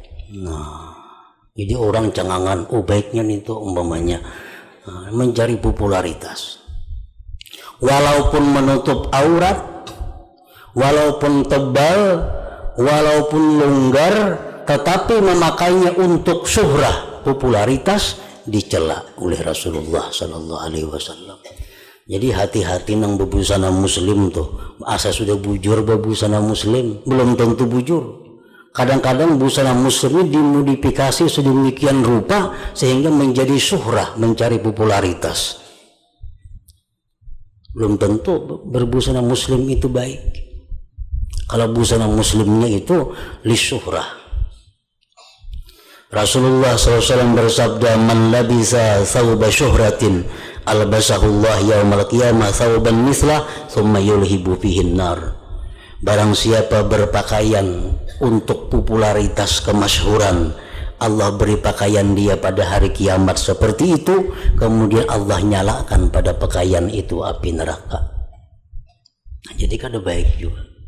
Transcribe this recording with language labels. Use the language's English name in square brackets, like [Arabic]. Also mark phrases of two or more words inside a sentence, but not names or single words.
[Indonesian] Nah, jadi orang cengangan, baiknya itu umpamanya mencari popularitas. walaupun menutup aurat, walaupun tebal, walaupun longgar, tetapi memakainya untuk syuhrah, popularitas, dicela oleh Rasulullah [Arabic] صلى الله عليه وسلم. [Indonesian] Jadi hati-hati nang bebusana muslim tuh. Asa sudah bujur bebusana muslim, belum tentu bujur. Kadang-kadang busana muslim dimodifikasi sedemikian rupa sehingga menjadi syuhrah, mencari popularitas. Belum tentu berbusana muslim itu baik. Kalau busana muslimnya itu lisyuhrah. Rasulullah SAW bersabda, [Arabic] من لبس ثوب شهرة ألبسه الله يوم القيامة ثوبا مثله ثم يلهب فيه النار. [Indonesian] Barang siapa berpakaian untuk popularitas kemasyhuran, Allah beri pakaian dia pada hari kiamat seperti itu, kemudian Allah nyalakan pada pakaian itu api neraka. Nah, jadi kada baik juga.